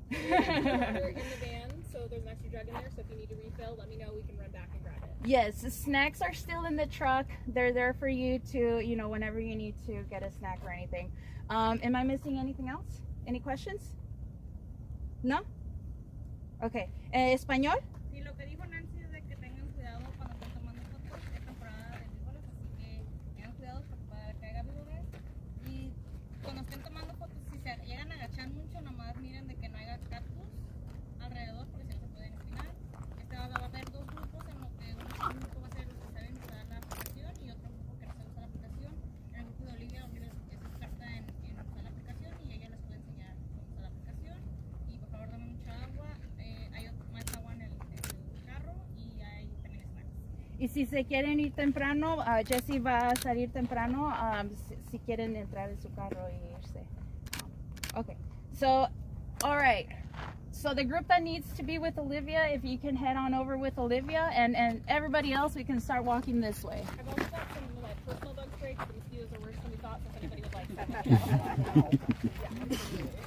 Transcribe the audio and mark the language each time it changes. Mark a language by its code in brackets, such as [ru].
[en] There's water in the van, so there's an extra jug in there, so if you need to refill, let me know. We can run back and grab it. Yes, the snacks are still in the truck. They're there for you to, whenever you need to get a snack or anything. Am I missing anything else? Any questions? No? Okay. [es] ¿Español? Sí, lo que dijo Nancy es de que tengan cuidado cuando estén tomando fotos. Es temporada de víboras, así que tengan cuidado para que haya víboras. Y cuando estén tomando fotos, si se llegan a agachar mucho, nomás miren de que no haya cactus alrededor, porque si no se pueden espinar. Va a haber 2 grupos, en lo que un grupo va a ser los que saben usar la aplicación y otro grupo que no sabe usar la aplicación. En el grupo de Olivia es experta en usar la aplicación y ella les puede enseñar cómo usar la aplicación. Y por favor, dame mucha agua. Hay más agua en el carro y hay también snacks. Y si se quieren ir temprano, Jessie va a salir temprano si quieren entrar en su carro y irse. [en] Okay, so, all right. So the group that needs to be with Olivia, if you can head on over with Olivia, and everybody else, we can start walking this way. I've also got some personal bug spray because the mosquitoes are worse than we thought, so if anybody would like that.